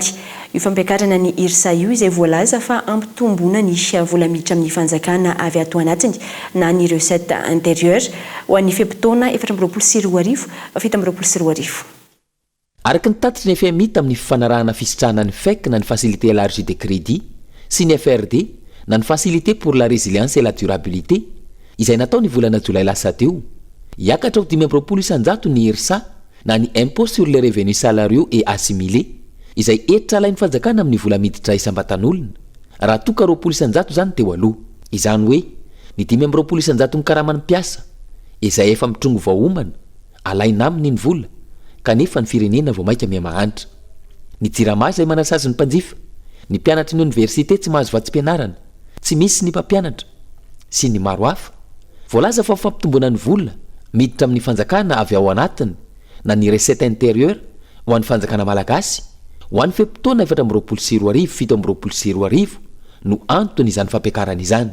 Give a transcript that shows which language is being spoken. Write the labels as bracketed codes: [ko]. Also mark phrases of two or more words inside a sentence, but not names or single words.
[mg] Io fampiakarana ny IRSA io izay voalaza fa ampitombona ny vola miditra amin'ny fanjakana avy ato anatiny na ny [fr] recette intérieure [mg] ho an'ny feptaona 2024 2024. Araka ny tatitry ny FMI tamin'ny fifanarahana fisitrahana ny FEC na ny [fr] facilité élargie de crédit [mg] sy ny FRD na ny [fr] facilité pour la résilience et la durabilité [mg] izay natao ny volana jolay lasa teo hiakatra ho 520 isanjato ny IRSA na ny [fr] impôt sur les revenus salariaux et assimilés [mg] izay etitra alain'ny fanjakana amin'ny vola miditra isam-batan'olona raha toka 20 isanjato zany teo aloha izany hoe ny 520 isanjato ny karaman'ny mpiasa izay efa mitrongo vahoomana alaina aminy ny vola kanefa ny firenena vao maika miamahanitra ny jirama izay manasazy ny mpanjifa ny mpianatry ny université tsy mahazo vatsim-pianarana tsy misy ny mpampianatra sy ny maro hafa voalaza fa fampitombona ny vola miditra amin'ny fanjakana avy ao anatiny na ny [fr] recette intérieure [mg] ho an'ny fanjakana malagasy ho an'ny feptaona 2024 no antony izany fampiakarana izany.